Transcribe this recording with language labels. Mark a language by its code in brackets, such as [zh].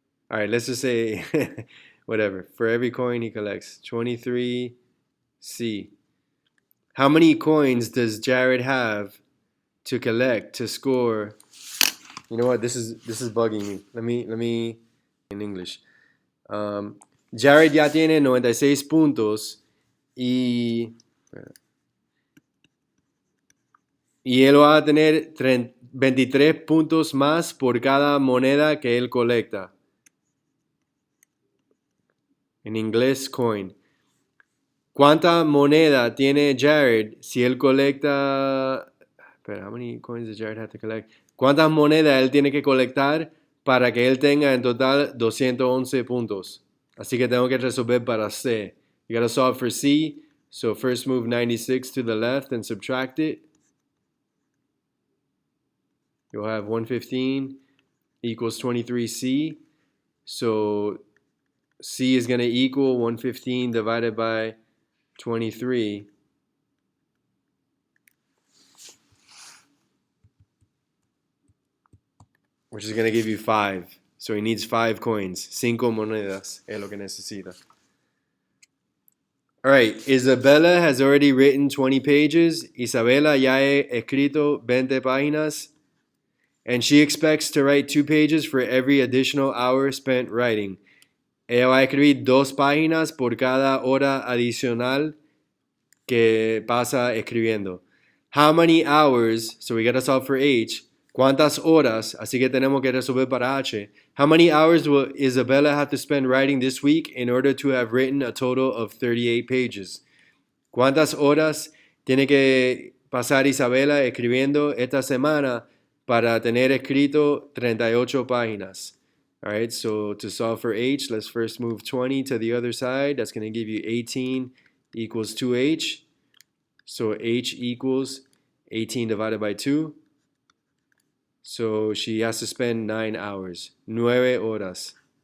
[en] All right, let's just say whatever. For every coin he collects, 23 C. How many coins does Jared have to collect to score? You know what? This is bugging me. Let me in English. [es] Jared ya tiene 96 puntos y él va a tener 23 puntos más por cada moneda que él colecta. En inglés, coin. ¿Cuánta moneda tiene Jared si él colecta... [en] Espera, how many coins does Jared have to collect? [es] ¿Cuántas monedas él tiene que colectar para que él tenga en total 211 puntos? Así que tengo que resolver para C. [en] You gotta solve for C. So first move 96 to the left and subtract it. You'll have 115 equals 23C. So C is going to equal 115 divided by 23. Which is going to give you 5. So he needs 5 coins. [es] 5 monedas es lo que necesita. [en] All right, Isabella has already written 20 pages. Isabella ya ha escrito 20 páginas. And she expects to write 2 pages for every additional hour spent writing. [es] Ella va a escribir 2 páginas por cada hora adicional que pasa escribiendo. [en] How many hours? So we got to solve for H. ¿Cuántas horas? [es] Así que tenemos que resolver para H. [en] How many hours will Isabella have to spend writing this week in order to have written a total of 38 pages? [es] ¿Cuántas horas tiene que pasar Isabela escribiendo esta semana para tener escrito 38 páginas? [en] All right, so to solve for H, let's first move 20 to the other side. That's going to give you 18 equals 2H. So H equals 18 divided by 2. So she has to spend 9 hours. 9 horas.